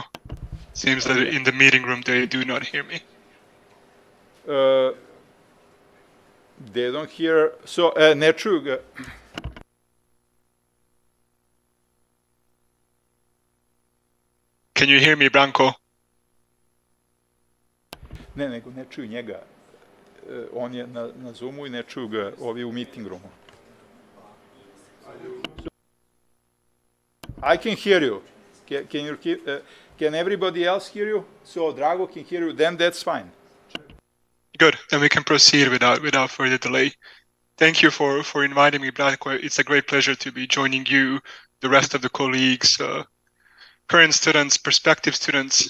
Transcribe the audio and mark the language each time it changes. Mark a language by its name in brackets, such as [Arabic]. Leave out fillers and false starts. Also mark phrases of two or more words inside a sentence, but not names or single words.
[English] Seems that in the meeting room they do not hear me. They don't hear. So, Netrug. Can you hear me, Branko? [Serbian] Ne, nego ne čuju njega. On je na Zoomu i ne čuju ga ovi u [English] meeting roomu. I can hear you. Can everybody else hear you? So Drago can hear you, then that's fine. Good, then we can proceed without further delay. Thank you for inviting me, Branko. It's a great pleasure to be joining you, the rest of the colleagues, current students, prospective students.